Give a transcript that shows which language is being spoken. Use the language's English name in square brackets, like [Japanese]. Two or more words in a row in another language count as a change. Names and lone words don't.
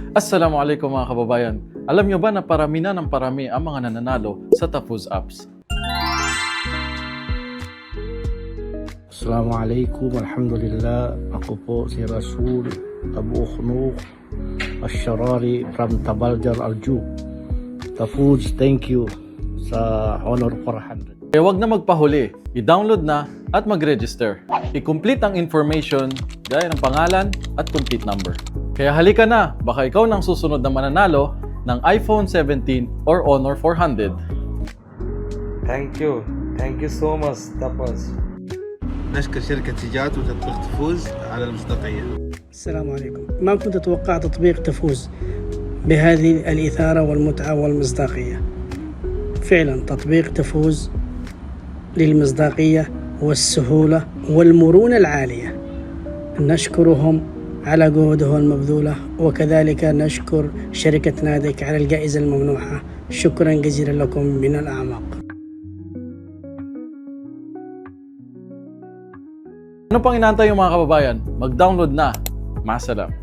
[Filipino] Assalamualaikum mga kababayan. Alam nyo ba na parami na ng parami ang mga nananalo sa Tafuz apps? [Arabic] السلام عليكم، الحمد لله. [Filipino] Ako po si Rasul Abu Khnuq Al-Sharari from Tabaljar Alju. Tafuz, [English] thank you [Filipino] sa Honor 400. Kaya wag na magpahuli, i-download na at mag-register. I-complete ang information gaya ng pangalan at [English] complete number. [Filipino] Kaya halika na, baka ikaw nang susunod na mananalo ng iPhone 17 or Honor 400. [English] Thank you so much تفوز. [Arabic] نشكر شركة سجات وتطبيق تفوز على المصداقية. السلام عليكم. ما كنت أتوقع تطبيق تفوز بهذه الإثارة والمتعة والمصداقية. فعلا تطبيق تفوز للمصداقية والسهولة والمرونة العالية. نشكرهم على جهودهم المبذولة، وكذلك نشكر شركة نادك على الجائزة الممنوحة. شكرا جزيلا لكم من الأعماق. [Filipino] Ano pang inaantay yung mga kababayan? Mag-download na. Masalam.